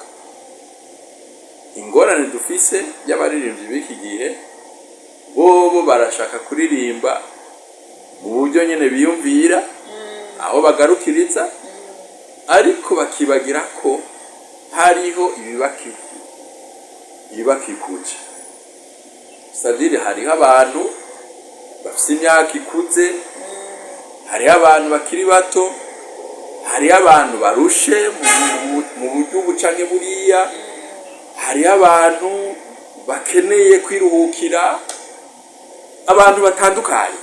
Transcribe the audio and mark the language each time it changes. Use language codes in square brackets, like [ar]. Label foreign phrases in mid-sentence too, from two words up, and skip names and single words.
[rn] Ingorane dufise y'abaririmbyi b'iki gihe bobo barashaka kuririmba mu buryo nyene biyumvira aho bagarukiriza ariko bakibagira ko hariho ibibakikuje. C'est-à-dire hariho abantu bafise imyaka ikuze, hariho abantu bakiri bato, hariho abantu barushe mu buryo bucanke buriya, hariho abantu bakeneye kwiruhukira, abantu batandukanye.